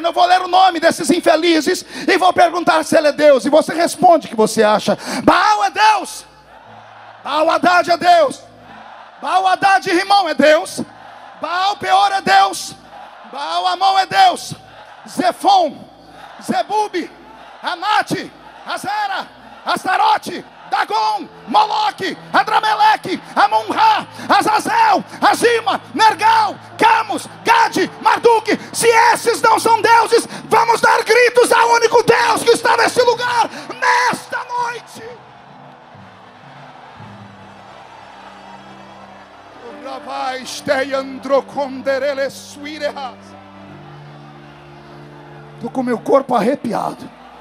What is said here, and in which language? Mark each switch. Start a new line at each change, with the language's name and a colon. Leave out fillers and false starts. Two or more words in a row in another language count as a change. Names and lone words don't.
Portuguese: Eu vou ler o nome desses infelizes e vou perguntar se ele é Deus. E você responde o que você acha. Baal é Deus. Baal Hadad é Deus. Baal Hadad Rimon é Deus. Baal Peor é Deus. Baal Amon é Deus. Zefon, Zebub, Anate, Azera, Astarote, Dagon, Moloque, Adrameleque, Amun-Ra, Azazel, Azima, Nergal, Camus, Gade, Marduk. Se esses não são deuses, vamos dar gritos ao único Deus que está neste lugar, nesta noite. Estou com meu corpo arrepiado.